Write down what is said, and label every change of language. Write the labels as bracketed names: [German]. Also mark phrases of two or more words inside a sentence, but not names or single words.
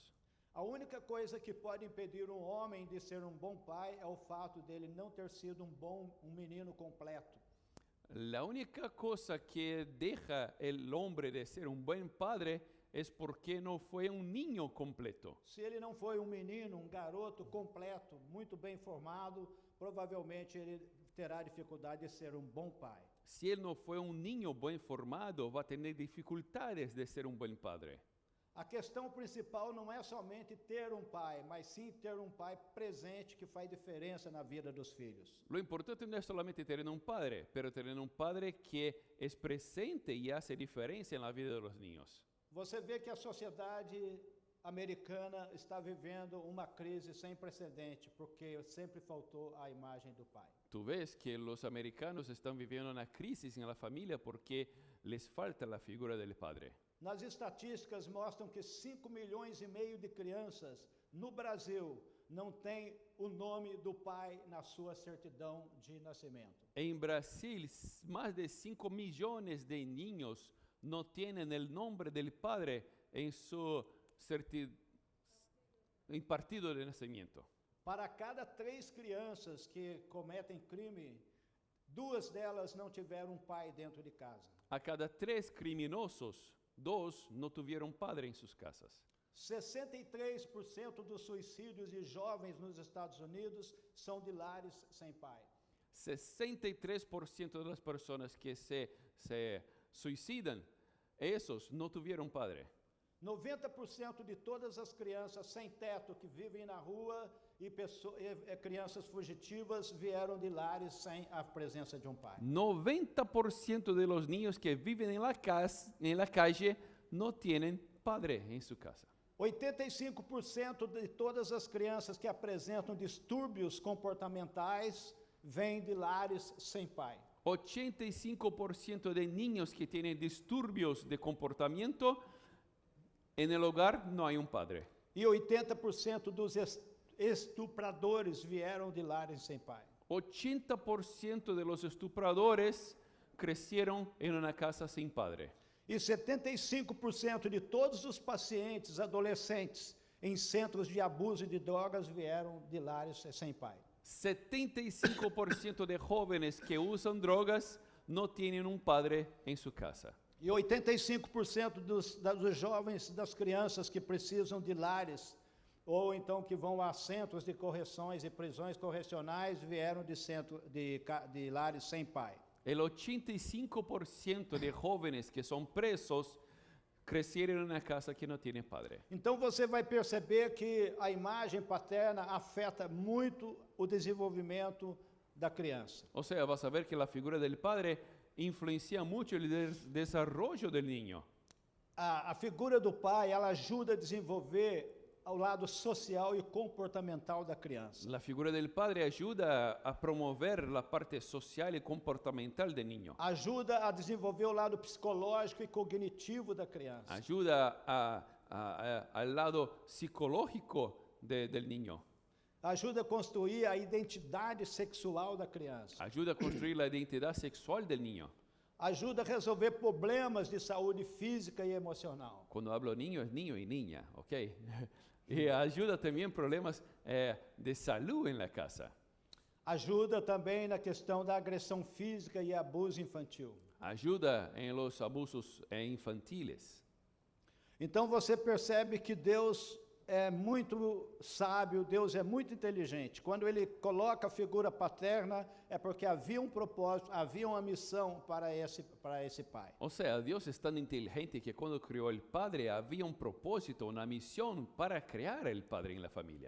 [Portuguese] A única coisa que pode impedir um homem de ser um bom pai é o fato dele não ter sido um menino completo. [Spanish] La única cosa que deja el hombre de ser un buen padre es porque no fue un niño completo. [Portuguese] Se ele não foi um menino, um garoto completo, muito bem formado, provavelmente ele terá dificuldade de ser um bom pai. [Spanish] Si él no fue un niño buen formado, va a tener dificultades de ser un buen padre. [Portuguese] A questão principal não é somente ter um pai, mas sim ter um pai presente que faz diferença na vida dos filhos. [Spanish] Lo importante no es solamente tener un padre, pero tener un padre que es presente y hace diferencia en la vida de los niños. [Portuguese] Você vê que a sociedade americana está vivendo uma crise sem precedente, porque sempre faltou a imagem do pai. [Spanish] Tú ves que los americanos están viviendo una crisis en la familia porque les falta la figura del padre. [Portuguese] Nas estatísticas mostram que 5,5 milhões de crianças no Brasil não têm o nome do pai na sua certidão de nascimento. [Spanish] En Brasil, más de 5 millones de niños no tienen el nombre del padre en su partido de nacimiento. [Portuguese] Para cada 3 crianças que cometem crime, 2 delas não tiveram um pai dentro de casa. [Spanish] A cada 3 criminosos, 2 no tuvieron padre en sus casas. [Portuguese] 63% dos suicídios de jovens nos Estados Unidos são de lares sem pai. [Spanish] 63% de las personas que se suicidan, esos no tuvieron padre. [Portuguese] 90% de todas as crianças sem teto que vivem na rua e crianças fugitivas vieram de lares sem a presença de um pai. [Spanish] 90% de los niños que viven en la calle no tienen padre en su casa. [Portuguese] 85% de todas as crianças que apresentam distúrbios comportamentais vêm de lares sem pai. [Spanish] 85% de niños que tienen disturbios de comportamiento, en el hogar no hay un padre. [Portuguese] E 80% dos estupradores vieron de lares sem pai. [Spanish] 80% de los estupradores crecieron en una casa sin padre. [Portuguese] E 75% de todos os pacientes adolescentes em centros de abuso de drogas vieram de lares sem pai. [Spanish] 75% de jóvenes que usan drogas no tienen un padre en su casa. [Portuguese] E 85% dos jovens, das crianças que precisam de lares, ou então que vão a centros de correções e prisões correcionais, vieram de lares sem pai. [Spanish] El 85% de jóvenes que son presos crecieron en una casa que no tiene padre. [Portuguese] Então você vai perceber que a imagem paterna afeta muito o desenvolvimento da criança. [Spanish] O sea, vas a ver que la figura del padre influencia mucho el desarrollo del niño. [Portuguese] A figura do pai, ela ajuda a desenvolver ao lado social e comportamental da criança. [Spanish] La figura del padre ayuda a promover la parte social y comportamental del niño. [Portuguese] Ajuda a desenvolver o lado psicológico e cognitivo da criança. [Spanish] Ayuda al lado psicológico del niño. [Portuguese] Ajuda a construir a identidade sexual da criança. [Spanish] Ayuda a construir la identidad sexual del niño. [Portuguese] Ajuda a resolver problemas de saúde física e emocional. [Spanish] Cuando hablo niño es niño y niña, ¿ok? Y ayuda también problemas de salud en la casa. [Portuguese] Ajuda também na questão da agressão física e abuso infantil. [Spanish] Ayuda en los abusos infantiles. [Portuguese] Então você percebe que Deus é muito sábio, Deus é muito inteligente. Quando ele coloca a figura paterna, é porque havia um propósito, havia uma missão para esse pai. [Spanish] O sea, Dios es tan inteligente que cuando creó el padre había un propósito, una misión para crear el padre en la familia.